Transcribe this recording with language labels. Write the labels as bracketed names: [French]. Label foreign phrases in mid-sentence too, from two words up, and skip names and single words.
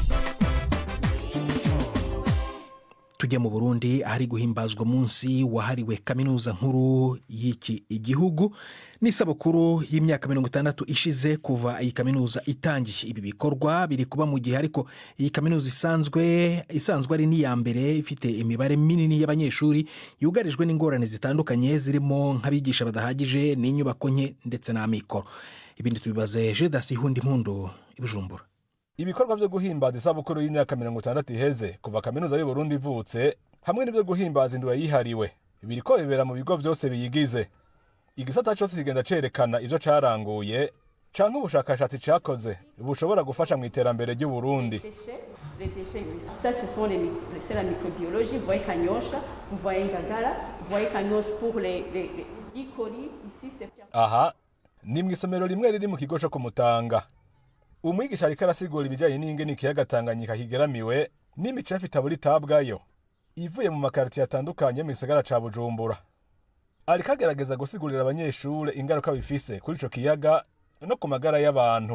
[Rundi] Tujye mu Burundi ahari guhimbazwa munsi wahariwe kaminuza nkuru y'iki igihugu n'isabukuru y'imyaka 60 ishize kuva iyi kaminuza itangiye. Ibi bikorwa biri kuba mu gihe ariko iyi kaminuza isanzwe ari niya mbere ifite imibare minini y'abanyeshuri yugarijwe n'ingorane zitandukanye zirimo nk'abigisha badahagije n'inyubako nke ndetse n'amikoro. Ibindi tubibaze Jedasi Hundi Mpundu i Bujumbura. Ibikorwa byo guhimbaza isabukuru y'imyaka 60 iheze kuva kaminuza y'u Burundi ivutse hamwe n'ibyo guhimbaza indwi yihariwe biriko bibera mu bigo byose biyigize. Igisata cyose kigenda cerekana ivyo caranguye canke ubushakashatsi cakoze bushobora gufasha mu iterambere ry'u Burundi. [French] Ça ce sont c'est la microbiologie, vous voyez Kanyosha, vous voyez Ngagara, vous voyez Kanyosha pour les E. coli ici c'est. [Rundi] Aha ni mwisomero rimwe riri mu kigo cyo kumutanga. Umwigisha ariko arasigura ibijyanye n'ingene ikiyaga Tanganyika kigeramiwe n'imico ifite aburitabwayo ivuye mu makartier atandukanye mu gisagara ca Bujumbura. Ariko agerageza gusigurira abanyeshure ingaruka bifise kuri ico kiyaga no ku magara y'abantu.